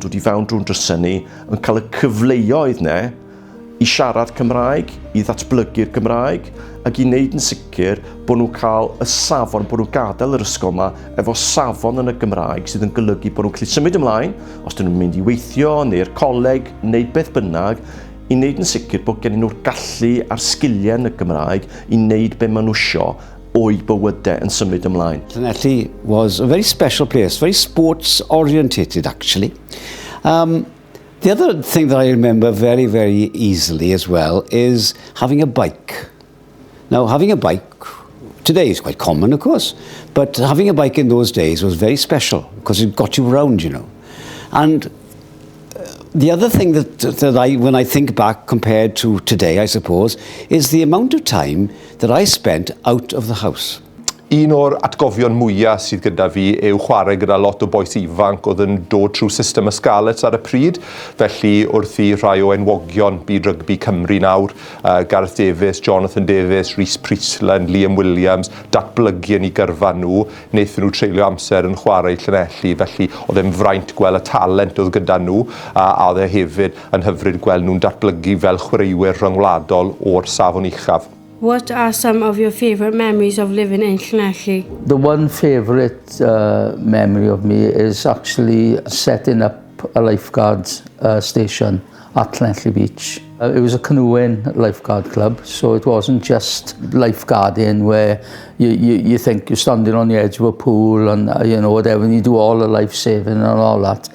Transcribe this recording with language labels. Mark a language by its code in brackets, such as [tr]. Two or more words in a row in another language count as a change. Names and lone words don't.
[cy] dod i fewn drwy'n drysau ni yn cael y cyfleoedd ne i siarad Cymraeg, i ddatblygu'r Gymraeg, ac i wneud yn sicr bod nhw'n cael y safon, bod nhw'n gadael yr ysgol yma efo safon yn y Gymraeg sydd yn golygu bod nhw'n gallu symud ymlaen, os dyn nhw'n mynd i weithio neu'r coleg, neu beth bynnag, i wneud yn sicr bod gen nhw'r gallu a'r sgiliau yn y Gymraeg i wneud be maen nhw isio o'i bywydau yn symud ymlaen. [en] Llanelli was a very special place, very sports orientated actually. The other thing that I remember very, very easily as well is having a bike. Now, having a bike today is quite common, of course, but having a bike in those days was very special because it got you around, you know. And the other thing that when I think back compared to today, I suppose, is the amount of time that I spent out of the house. [cy] Un o'r atgofion mwyaf sydd gyda fi yw chwarae gyda lot o boes ifanc oedd yn dod trwy system ysgalets ar y pryd. Felly wrth i rhai o enwogion byd rygbi Cymru nawr, Gareth Davies, Jonathan Davies, Rhys Priestland, Liam Williams, datblygu yn ei gyrfa nhw, wnaethon nhw treulio amser yn chwarae Llanelli. Felly oedd e'n fraint gweld y talent oedd gyda nhw, a oedd e hefyd yn hyfryd gweld nhw'n datblygu fel chwaraewyr rhyngwladol o'r safon uchaf. [en] What are some of your favourite memories of living in Llanelli? The one favourite memory of me is actually setting up a lifeguards station at Llanelli Beach. It was a canoeing lifeguard club, so it wasn't just lifeguarding where you think you're standing on the edge of a pool and you know whatever, and you do all the life saving and all that.